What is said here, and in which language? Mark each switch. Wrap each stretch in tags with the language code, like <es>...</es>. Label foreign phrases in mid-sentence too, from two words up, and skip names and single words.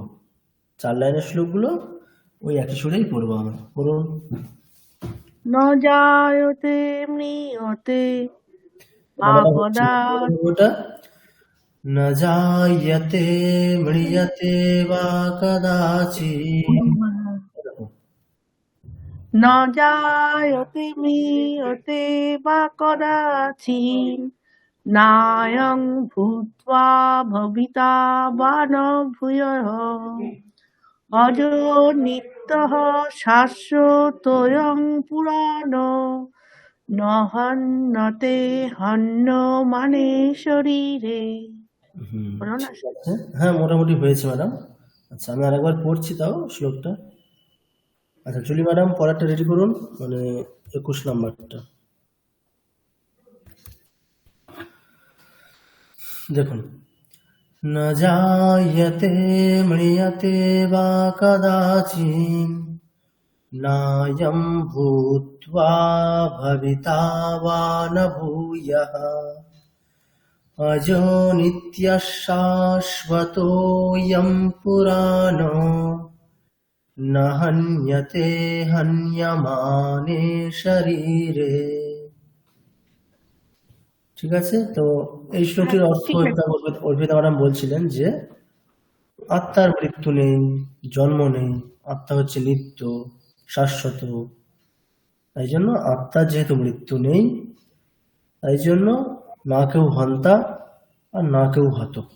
<bn>4 লাইনের শ্লোকগুলো ওই একই সুরেই পড়বো আমরা। পড়ুন।</bn> <sa>ন জায়তে ম্রিয়তে বা কদাচিন</sa> <bn>ওটা</bn> <sa>ন জায়তে ম্রিয়তে বা কদাচিৎ,</sa> <bn>এরকম।</bn> <sa>ন জায়তে ম্রিয়তে বা কদাচিন নায়ং ভূত্বা ভবিতা বা ন ভূয়ঃ অজো নিত্যঃ শাশ্বতোऽয়ং পুরাণো ন হন্যতে হন্যমানে শরীরে।</sa> <bn>হুম, হলো না? ঠিক আছে। হ্যাঁ মোটামুটি হয়েছে ম্যাডাম। আচ্ছা আমি আরেকবার পড়ছি তাও শ্লোকটা। আচ্ছা জুলি ম্যাডাম পরেরটা রেডি করুন, মানে 21 নম্বরটা দেখুন।</bn> <sa>ন জায়তে ম্রিয়তে বা কদাচিৎ নায়ং ভূত্বা ভবিতা বা ন ভূয়ঃ অজো নিত্যঃ শাশ্বতোऽয়ং পুরাণো ন হন্যতে হন্যমানে শরীরে।</sa> <bn>ঠিক আছে, তো এই শ্লোকটির অর্থ এটা অর্পিতা ম্যাডাম বলছিলেন যে আত্মার মৃত্যু নেই, জন্ম নেই, আত্মা হচ্ছে নিত্য শাশ্বত, তাই জন্য আত্মার যেহেতু মৃত্যু নেই, তাই জন্য না কেউ হন্তা আর না কেউ হত।</bn>